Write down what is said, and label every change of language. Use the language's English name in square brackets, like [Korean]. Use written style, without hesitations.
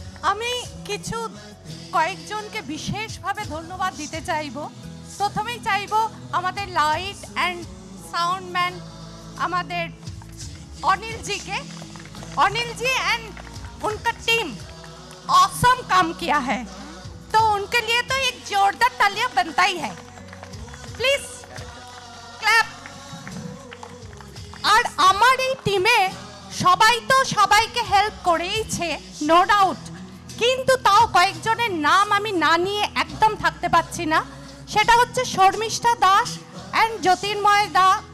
[Bangla] আমি কিছু কয়েকজনকে বিশেষভাবে ধন্যবাদ দিতে চাইব। প্রথমেই চাইব আমাদের লাইট অ্যান্ড साउंडमैन আমাদের [Hindi] अनिल जी के। अनिल जी एंड उनका टीम ऑसम काम किया है, तो उनके लिए तो एक जोरदार तालियां बनता ही है। [English] Please clap. [Bangla] আর আমার এই টিমে সবাই তো সবাইকে হেল্প করেইছে, [English] no doubt, [Bangla] কিন্তু তাও কয়েকজনের নাম আমি না নিয়ে একদম থাকতে পারছি না। সেটা হচ্ছে শর্মিষ্ঠা দাস অ্যান্ড জ্যোতির্ময় দা।